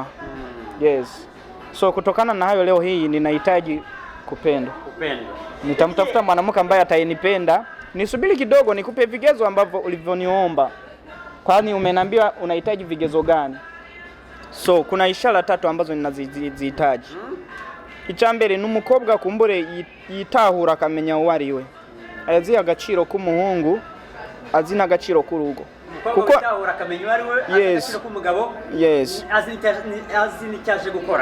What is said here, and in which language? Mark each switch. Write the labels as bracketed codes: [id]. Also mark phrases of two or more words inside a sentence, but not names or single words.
[sw] Yes. So kutokana na hayo leo hii ninahitaji kupendwa. Nitamtafuta mwanamke ambaye atayenipenda. Nisubiri kidogo nikupe vigezo ambavyo ulivyoniomba. Kwani umeniambia unahitaji vigezo gani? So kuna ishara 3 ambazo ninazihitaji. [rn] Icambere n'umukobwa kumbure yitahura akamenya uwariwe. Azi agaciro k'umuhungu, azina agaciro k'urugo. Kuko yitahura akamenya uwariwe, agaciro k'umugabo. Yes. Azini cyaje gukora.